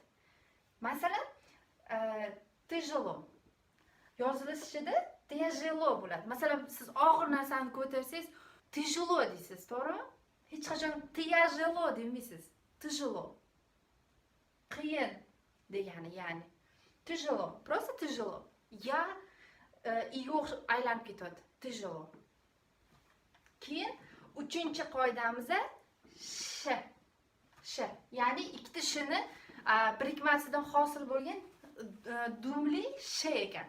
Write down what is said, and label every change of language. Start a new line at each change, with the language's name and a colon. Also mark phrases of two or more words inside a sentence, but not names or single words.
Uzbek: Masalan, тяжело yozilishida tяжело bo'ladi. Masalan, siz og'ir narsani ko'tarsangiz, тяжело deysiz, to'g'rimi? Hech qachon тяжело demaysiz. Тяжело. Qiyin degani, ya'ni.
Russian: Тяжело. Просто тяжело.
Uzbek: Ya i'ga aylanib ketadi. Тяжело. Keyin 3-qoidamiz sh. Ya'ni ikkita shni birikmasidan hosil bo'lgan dumli sh ekan.